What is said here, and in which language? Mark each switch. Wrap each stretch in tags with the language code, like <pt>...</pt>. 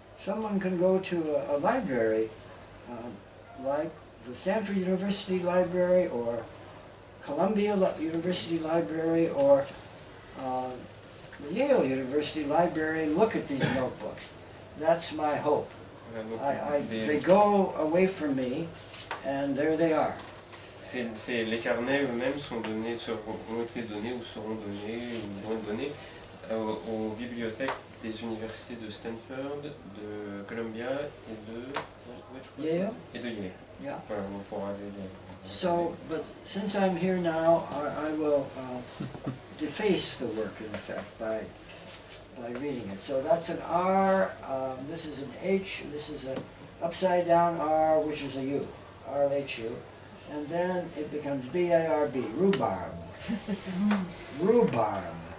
<en>Someone can go to a library, like the Stanford University Library or Columbia University Library or the Yale University Library, look at these notebooks. That's my hope. They go away from me, and there they are.</en> <fr>Les carnets eux-mêmes ont été donnés ou seront donnés ou vont être donnés aux bibliothèques des universités de Stanford, de Columbia et de</fr> <en>Yale. Yeah. So, but since I'm here now, I will deface the work in effect by reading it. So that's an R, this is an H, this is an upside down R, which is a U, R-H-U, and then it becomes B-A-R-B, rhubarb. Rhubarb.</en>